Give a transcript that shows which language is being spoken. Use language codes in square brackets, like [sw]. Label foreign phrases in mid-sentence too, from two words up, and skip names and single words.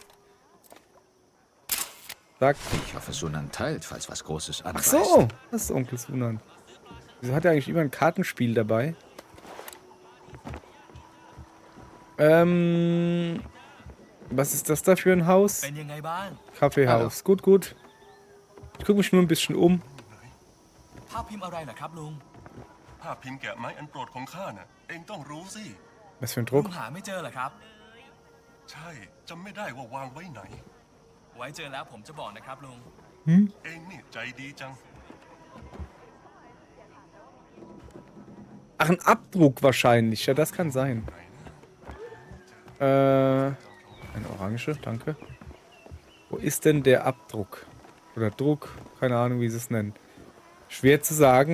[de] Zack. Ich hoffe, Sunan teilt, falls was Großes Ach anreißt. so, das ist Onkel Sunan. Wieso hat er eigentlich immer ein Kartenspiel dabei? Was ist das da für ein Haus? [th] เป็นยังไงบ้าง [de] Kaffeehaus. Gut, gut. Ich gucke mich nur ein bisschen um. [th] ภาพพิมพ์อะไรเหรอครับลุง ภาพพิมพ์แกะไม้อันโปรดของข้าน่ะ เองต้องรู้สิ [de] Was für ein [th] ลุง [de] Druck. [th] หาไม่เจอเหรอครับ ใช่จำไม่ได้ว่าวางไว้ไหน ไว้เจอแล้วผมจะบอกนะครับลุง เองนี่ใจดีจัง [de] Ach, ein Abdruck wahrscheinlich. Ja, das kann sein. Eine Orange, danke. Wo ist denn der Abdruck? Oder Druck? Keine Ahnung, wie sie es nennen. Schwer zu sagen.